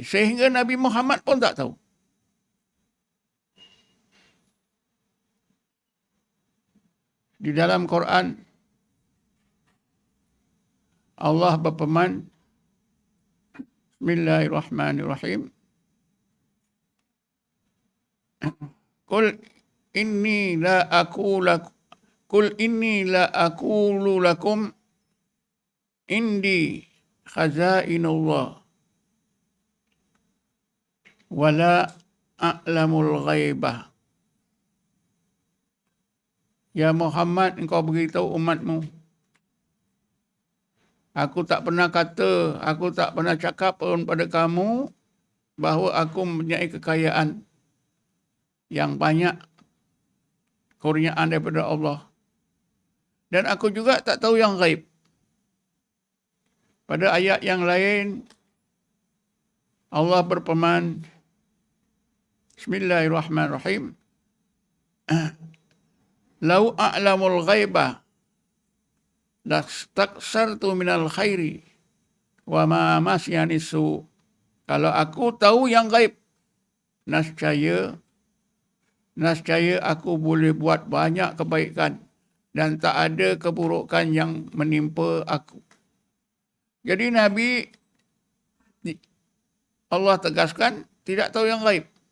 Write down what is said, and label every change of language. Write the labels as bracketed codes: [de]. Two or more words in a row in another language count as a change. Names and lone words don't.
[ms] Sehingga Nabi Muhammad pun tak tahu. Di dalam Quran, Allah berfirman, Bismillahirrahmanirrahim. [ar] قل إني لا أقول لكم عندي خزائن الله ولا أعلم الغيب. [ms] Ya Muhammad, engkau beritahu umatmu, aku tak pernah cakap pun pada kamu bahawa aku mempunyai kekayaan yang banyak, kurniaan daripada Allah. Dan aku juga tak tahu yang gaib. Pada ayat yang lain, Allah berfirman, Bismillahirrahmanirrahim. [ar] لو أعلم الغيب لاستكثرت من الخير وما مسني السوء. [ms] Kalau aku tahu yang gaib, nascaya aku boleh buat banyak kebaikan dan tak ada keburukan yang menimpa aku. Jadi Nabi, Allah tegaskan, tidak tahu yang gaib.